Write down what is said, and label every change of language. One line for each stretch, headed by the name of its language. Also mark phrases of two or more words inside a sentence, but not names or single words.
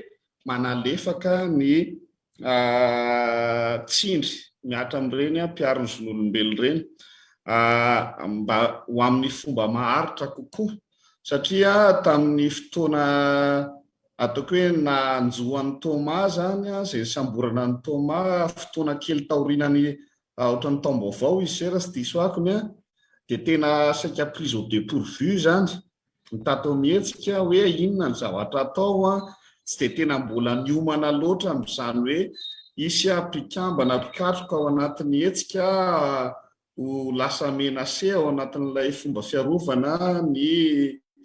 Malagasy: manalefaka ny tsindry miatra amin'ireny mpiaro ny zon'olombelona ireny mba ho amin'ny fomba maharitra kokoa, satria tamin'ny fotoana ataoko hoe nanjoan'ny Thomas zany izay samborana ny Thomas fotoana kely taorinany ohatran'ny taom-baovao izy raha tsy diso akony dia tena saika
French: prise au dépourvu
Malagasy: zany, mitato mihetsika hoe inona ny zavatra atao tsy dia tena mbola niomana loatra amin'izany hoe isy mpikambana pikatroka ao anatin'ny hetsika ho lasa menase ao anatin'ilay fomba fiarovana ny